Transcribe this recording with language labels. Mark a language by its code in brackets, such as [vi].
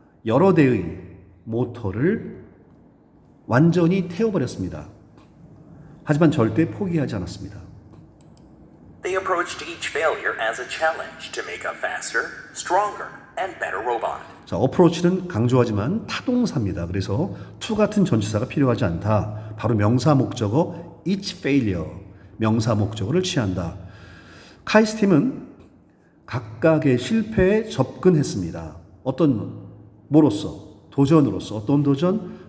[ko] 여러 대의 모터를 완전히 태워버렸습니다. 하지만 절대 포기하지 않았습니다. [en] They approached each failure as a challenge to make a faster, stronger, and better robot. [ko] 자, 어프로치는 강조하지만 타동사입니다. 그래서 to 같은 전치사가 필요하지 않다. 바로 명사 목적어 [en] each failure, [ko] 명사 목적어를 취한다. 카이스팀은 각각의 실패에 접근했습니다. 뭐로서? 도전으로서. 어떤 도전?